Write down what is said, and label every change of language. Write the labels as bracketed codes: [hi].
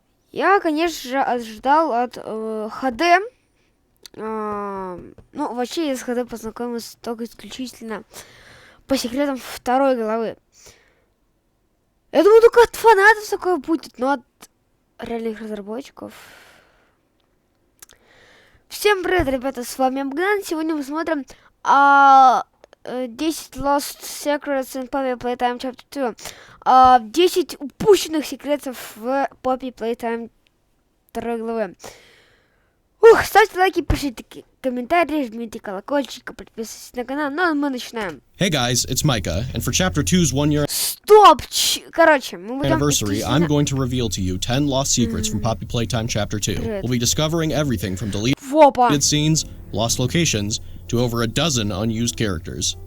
[ru] Я, конечно же, ожидал от ХД. Ну, вообще, я с ХД познакомился только исключительно по секретам второй главы. Я думаю, только от фанатов такое будет, но от реальных разработчиков. Всем привет, ребята, с вами Богдан. Сегодня мы смотрим 10 Lost Secrets in Poppy Playtime Chapter 2. 10 упущенных секретов в Poppy Playtime 2 главы. Ставьте лайки, пишите комментарии, жмите колокольчик, подписывайтесь на канал. Ну, а мы начинаем. [en] Hey guys, it's Micah, and for Chapter 2's 1-year [ru] Стоп! Короче, мы будем... [en] anniversary, I'm going to reveal to you 10 lost secrets from Poppy Playtime Chapter 2. We'll be discovering everything from deleted scenes, lost locations, to over a dozen unused characters.